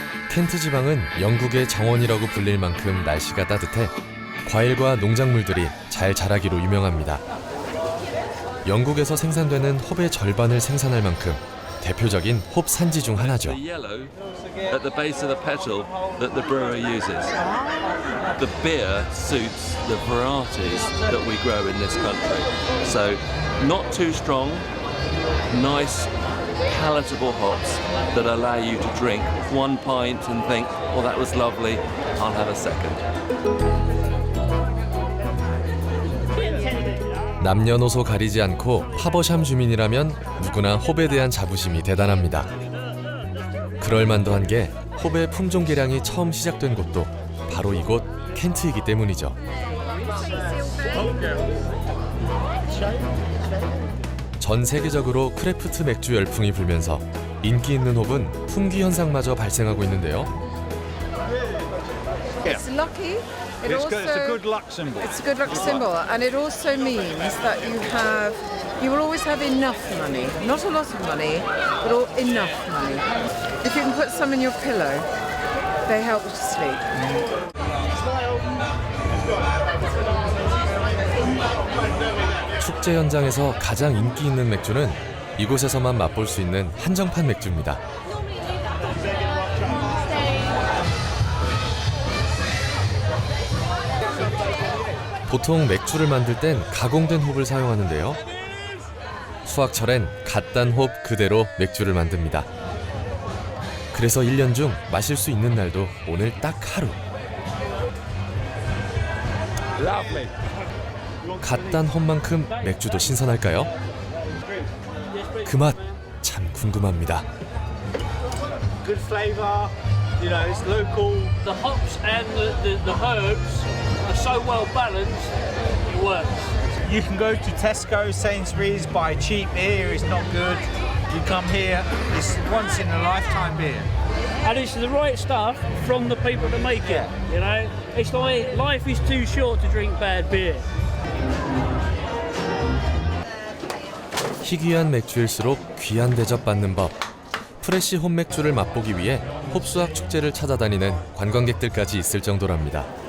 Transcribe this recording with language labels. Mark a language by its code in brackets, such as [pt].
[ko] 켄트 지방은 영국의 정원이라고 불릴 만큼 날씨가 따뜻해 과일과 농작물들이 잘 자라기로 유명합니다. 영국에서 생산되는 홉의 절반을 생산할 만큼 대표적인 홉 산지 중 하나죠. [en] The yellow at the base of the petal that the brewer uses. The beer suits the varieties that we grow in this country. So not too strong, nice, palatable hops that allow you to drink one pint and think, oh, that was lovely, I'll have a second. [ko] 남녀노소 가리지 않고 하버샴 주민이라면 누구나 홉에 대한 자부심이 대단합니다. 그럴만도 한 게 홉의 품종 개량이 처음 시작된 곳도 바로 이곳 켄트이기 때문이죠. 전 세계적으로 크래프트 맥주 열풍이 불면서 인기 있는 홉은 품귀 현상마저 발생하고 있는데요. [en] It's lucky. It's a good luck symbol. It's a good luck symbol, and it also means that you will always have enough money. Not a lot of money, but enough money. If you can put some in your pillow, they help you to sleep. [ko] 축제 현장에서 가장 인기 있는 맥주는 이곳에서만 맛볼 수 있는 한정판 맥주입니다. 보통 맥주를 만들 땐 가공된 홉을 사용하는데요. 수확철엔 갓 딴 홉 그대로 맥주를 만듭니다. 그래서 1년 중 마실 수 있는 날도 오늘 딱 하루. 갓 딴 홉만큼 맥주도 신선할까요? 그 맛 참 궁금합니다. [en] Good flavour, you know, it's local. The hops and the herbs are so well balanced, it works. You can go to Tesco, Sainsbury's, buy cheap beer, it's not good. You come here, it's once in a lifetime beer. And it's the right stuff from the people that make it, you know? It's like life is too short to drink bad beer. [ko] 희귀한 맥주일수록 귀한 대접받는 법. 프레시 홉 맥주를 맛보기 위해 홉수학 축제를 찾아다니는 관광객들까지 있을 정도랍니다.